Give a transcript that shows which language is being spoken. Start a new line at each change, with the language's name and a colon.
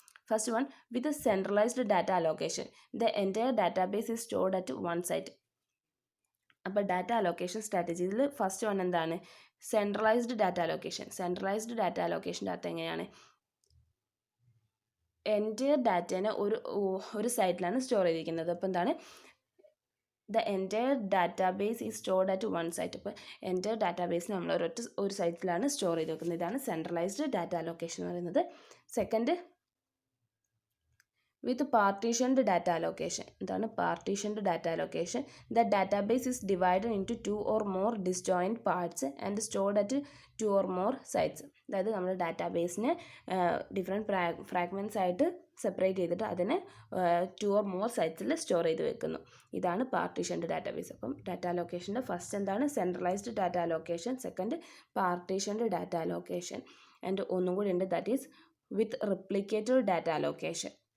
English: First one, with a centralized data allocation, the entire database is stored at one site.
Malayalam: അപ്പോൾ data allocation സ്ട്രാറ്റജീസിൽ first one എന്താണ്, centralised data allocation data എങ്ങനെയാണ്, entire ഡാറ്റേനെ ഒരു സൈറ്റിലാണ് store ചെയ്തിരിക്കുന്നത്. അപ്പോൾ എന്താണ്,
English: the entire database is stored at one site.
Malayalam: അപ്പോൾ entire database നമ്മൾ ഒരു സൈറ്റിലാണ് സ്റ്റോർ ചെയ്ത് വെക്കുന്നത്. ഇതാണ് സെൻട്രലൈസ്ഡ് ഡാറ്റ അലോക്കേഷൻ എന്ന് പറയുന്നത്. സെക്കൻഡ്, വിത്ത് പാർട്ടീഷൻഡ് ഡാറ്റ അലോക്കേഷൻ. എന്താണ് partitioned data allocation?
English: The database is divided into 2 or more disjoint parts and stored at 2 or more sites.
Malayalam: അതായത് നമ്മൾ ഡാറ്റാബേസിനെ ഡിഫറെൻറ്റ് ഫ്രാഗ്മെൻറ്റ്സ് ആയിട്ട് സെപ്പറേറ്റ് ചെയ്തിട്ട് അതിനെ 2 or more സൈറ്റ്സിൽ സ്റ്റോർ ചെയ്ത് വെക്കുന്നു. ഇതാണ് പാർട്ടീഷൻഡ് ഡാറ്റാബേസ്. അപ്പം ഡാറ്റ അലോക്കേഷൻ്റെ ഫസ്റ്റ് എന്താണ്? Centralised data allocation, second partitioned data allocation, and ഒന്നും കൂടി ഉണ്ട്,
English: That is with replicated data allocation.